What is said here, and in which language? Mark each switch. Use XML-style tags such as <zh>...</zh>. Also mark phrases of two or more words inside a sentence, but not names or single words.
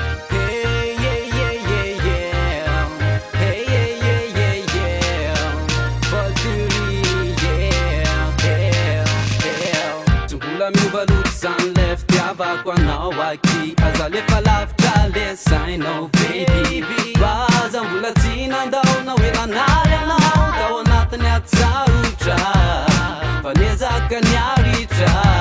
<en>Hey, yeah, yeah, yeah, yeah. Hey, yeah, yeah, yeah, yeah. Valkyrie, yeah, yeah, yeah.</en> <mg>Tsy mbola miova loko zany le fitiavako anao aky. Aza lefa lavitra le sainao, baby. Fa aza mbola tsy nandao na hoe nanary anao tao anatin'ny atsarotra. Fa niezaka niaritra.</mg>